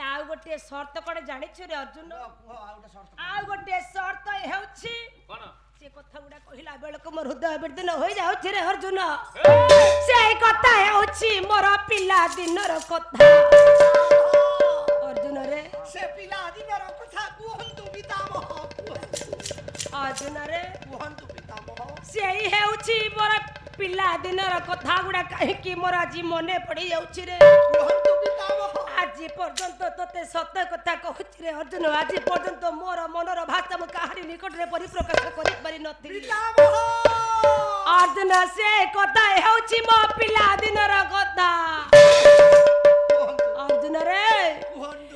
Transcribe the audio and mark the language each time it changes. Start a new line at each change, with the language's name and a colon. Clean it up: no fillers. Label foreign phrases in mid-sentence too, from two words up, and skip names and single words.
Odia: ଗୋଟେ ଶର୍ତ୍ତ କଡ଼େ ଜାଣିଛୁ ରେ ଅର୍ଜୁନ କୁହ ଆ ଗୋଟେ ଶର୍ତ୍ତ ଆ ଗୋଟେ ଶର୍ତ୍ତ ହେଉଛି कोन ସେ କଥା ଗୁଡା କହିଲା ବେଳକ ମୋର ହୃଦୟ ବିର୍ଦିନ ହୋଇ ଯାଉଛି ରେ ଅର୍ଜୁନ ସେ କଥା ହେଉଛି ମୋର ପିଲା ଦିନର କଥା ଅର୍ଜୁନ ରେ ସେ ପିଲା ଦିନର କଥା କୁହନ୍ତୁ ପିତାମହ ଅର୍ଜୁନ ରେ କୁହନ୍ତୁ ପିତାମହ ସେ ହେଉଛି ମୋର ପିଲା ଦିନର କଥା ଗୁଡା କାହେ କି ମୋର ଆଜ ମନେ ପଡ଼ି ଯାଉଛି ରେ କୁହନ୍ତୁ ପିତାମହ ଆଜ ପର୍ଯ୍ୟନ୍ତ ତୋତେ ସତ୍ୟ କଥା କହଛି ରେ ଅର୍ଜୁନ ଆଜ ପର୍ଯ୍ୟନ୍ତ ମୋର ମନର ଭାଷା ମ କାହାରି ନିକଟ ରେ ପରିପ୍ରକାଶ କରି ପାରି ନଥି पितामह ଅର୍ଜୁନ ସେ କଥା ହେଉଛି ମୋ ପିଲା ଦିନର କଥା ଅର୍ଜୁନ ରେ कुहंतु